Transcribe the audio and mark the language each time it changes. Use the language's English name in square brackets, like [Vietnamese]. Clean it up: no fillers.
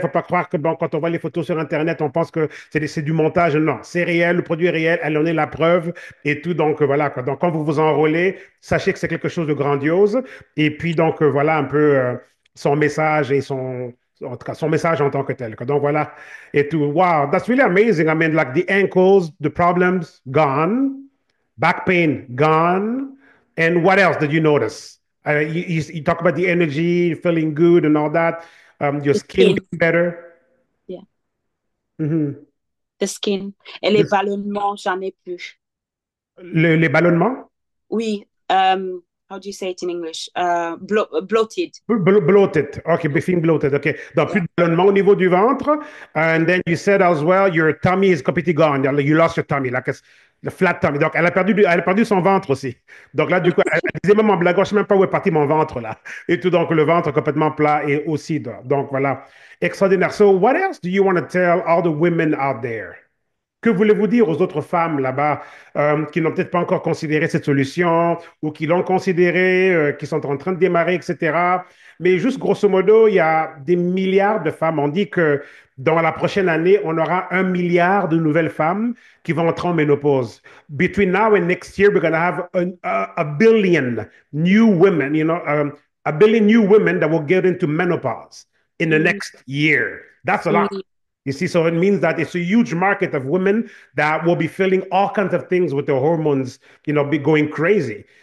[French] Faut pas croire que bon, quand on voit les photos sur Internet, on pense que c'est du montage. Non, c'est réel. Le produit est réel. Elle en est la preuve et tout. Donc voilà quoi. Donc quand vous vous enrôlez, sachez que c'est quelque chose de grandiose. Et puis donc voilà un peu son message et en tout cas, son message en tant que tel. Donc voilà, et tout. [English] Wow, that's really amazing. I mean, like the ankles, the problems gone, back pain gone, and what else did you notice? You talk about the energy, feeling good, and all that. Your The skin skin, getting better. yeah, Mhm. the skin. [French] Et les ballonnements, j'en ai plus. Les ballonnements? [English] Oui, how do you say it in English? Bloated. Bloated. Okay, being bloated. Okay. [French] Donc, plus Yeah. de ballonnement au niveau du ventre. [English] And then you said as well, your tummy is completely gone. You lost your tummy, like the flat tummy. [French] Donc, elle a perdu son ventre aussi. Donc là, du coup, elle disait même en blaguant, je ne sais même pas où est parti mon ventre là. Et tout, donc le ventre complètement plat et aussi. Donc voilà. Extraordinaire. [English] So, what else do you want to tell all the women out there? [French] Que voulez-vous dire aux autres femmes là-bas qui n'ont peut-être pas encore considéré cette solution ou qui l'ont considérée, qui sont en train de démarrer, etc. Mais juste grosso modo, il y a des milliards de femmes. On dit que dans la prochaine année, on aura 1 milliard de nouvelles femmes qui vont entrer en ménopause. [English] Between now and next year, we're going to have a billion new women, a billion new women that will get into menopause. in the next year. That's a lot. mm, You see, so it means that it's a huge market of women that will be feeling all kinds of things with their hormones, be going crazy.